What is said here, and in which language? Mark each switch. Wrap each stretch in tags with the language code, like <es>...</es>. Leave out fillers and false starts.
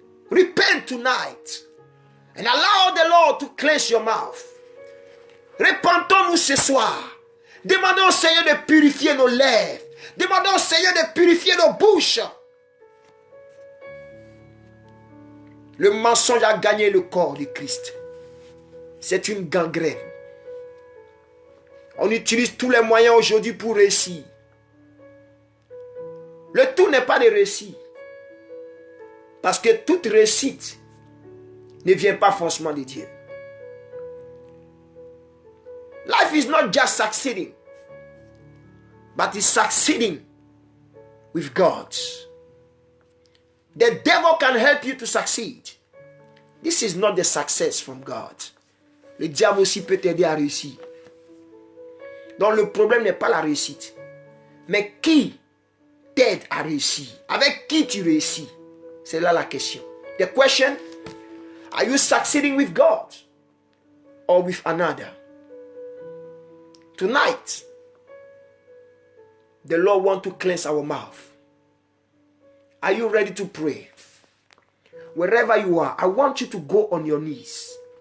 <en>Repent tonight and allow the Lord to cleanse your mouth.</en> <fr>Repentons-nous ce soir. Demandons au Seigneur de purifier nos lèvres. Demandons au Seigneur de purifier nos bouches. Le mensonge a gagné le corps de Christ. C'est une gangrène. On utilise tous les moyens aujourd'hui pour réussir. Le tout n'est pas de réussir. Parce que toute réussite ne vient pas forcément de Dieu.</fr> <en>Life is not just succeeding, but it's succeeding with God. The devil can help you to succeed. This is not the success from God.</en> <fr>Le diable aussi peut t'aider à réussir. Donc le problème n'est pas la réussite, mais qui t'aide à réussir? Avec qui tu réussis? C'est là la question.</fr> <en>The question, are you succeeding with God or with another? Tonight, the Lord wants to cleanse our mouth. Are you ready to pray? Wherever you are, I want you to go on your knees.</en>